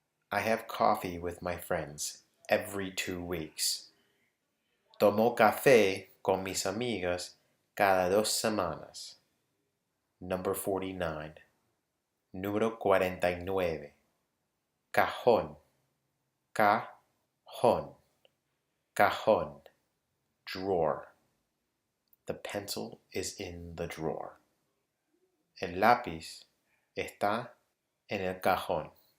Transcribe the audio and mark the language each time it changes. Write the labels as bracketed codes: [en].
[en] I have coffee with my friends every 2 weeks. [es] Tomo café con mis amigas cada 2 semanas. [en] Number 49. [es] Número 49. Cajón. [en] Drawer. The pencil is in the drawer. [es] El lápiz está en el cajón.